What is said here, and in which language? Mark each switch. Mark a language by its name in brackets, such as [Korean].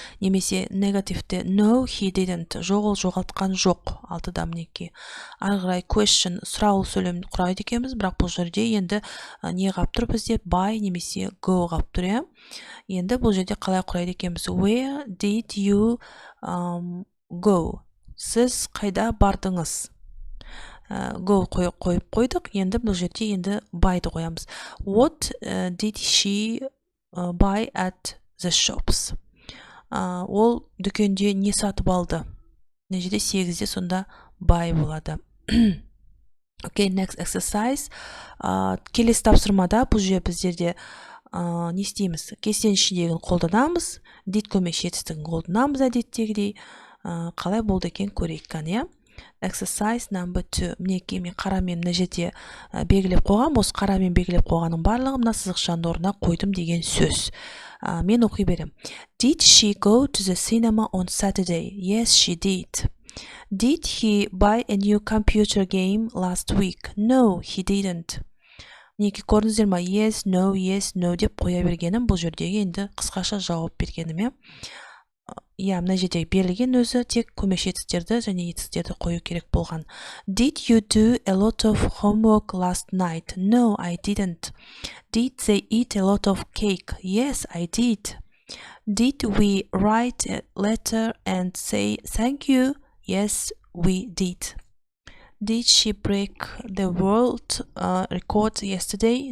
[Kazakh] Немесе негативте [English] no, he didn't. [Kazakh] Жоқ, ол жоғалтқан жоқ. Алтыда мінеке. Ары қарай question сұраулы сөйлемді құрайды екенбіз, бірақ бұл жерде енді не қап тұр бізде by немесе go қап тұр. Енді бұл жерде қалай құрайды екенбіз? [English] Where did you go? [Kazakh] Сіз қайда бардыңыз? Go қойып қойдық. Енді бұл жерде енді byді қоямыз. [English] What did she buy at the shops? [Kazakh] Ол дүкенде не сатып алды? Мына жерде 8-де сонда buy болады. [English] Okay, next exercise. [Kazakh] Келесі тапсырмада бұл жерде біздерде не істейміз? Кестенің ішіндегіні қолданамыз. Did көмекші етістігін қолданамыз әдеттегідей. Қалай болды екен көрейік қане. [English] Exercise number 2. [Kazakh] Мінеке, мен қарамен мына жерде белгілеп қойғам. Осы қарамен белгілеп қойғаның барлығы мына сызықшаның орнына қойдым деген сөз. Мен оқи берем. [English] Did she go to the cinema on Saturday? Yes, she did. Did he buy a new computer game last week? No, he didn't. [Kazakh] Мінеке, көрдіңіздер ма? Yes, no деп қоя бергенім. Бұл жердегі енді қысқаша жауап бергенім. Мына жерде берілген өзі тек көмекші етістерді және етістерді қою керек болған. [English] Did you do a lot of homework last night? No, I didn't. Did they eat a lot of cake? Yes, I did. Did we write a letter and say thank you? Yes, we did. Did she break the world record yesterday?